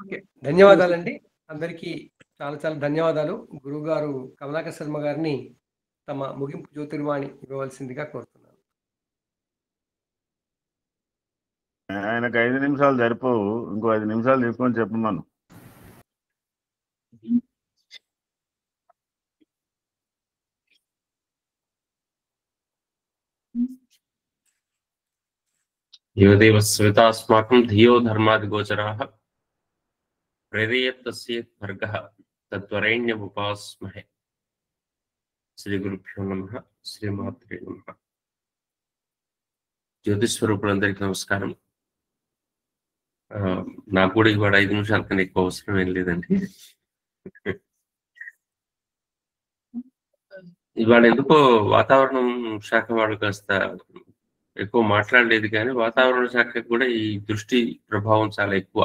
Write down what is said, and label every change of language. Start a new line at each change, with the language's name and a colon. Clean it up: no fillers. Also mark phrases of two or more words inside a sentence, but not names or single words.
Telugu: ధన్యవాదాలండి అందరికీ. చాలా చాలా ధన్యవాదాలు. గురువు గారు కమలాకర్ శర్మ గారిని తమ ముగింపు జ్యోతిర్వాణి ఇవ్వవలసిందిగా కోరుతున్నాను. ఆయనకు 5 నిమిషాలు సరిపోవు, ఇంకో 5 నిమిషాలు తీసుకొని చెప్పమను.
Sanskrit: योदेव स्वेतास्माकं धियो धर्मादिगोचराः प्रेरयेत् भर्गः तद्वरेण्यमुपास्महे। श्री गुरुभ्यो नमः, श्रीमात्रे नमः।
Telugu: జ్యోతిస్వరూపులందరికీ నమస్కారం. నాకు కూడా ఇవాళ 5 నిమిషాల కన్నా ఎక్కువ అవసరం ఏం లేదండి. ఇవాళ ఎందుకో వాతావరణం శాఖ వాళ్ళు కాస్త ఎక్కువ మాట్లాడలేదు, కానీ వాతావరణ శాఖకు కూడా ఈ దృష్టి ప్రభావం చాలా ఎక్కువ.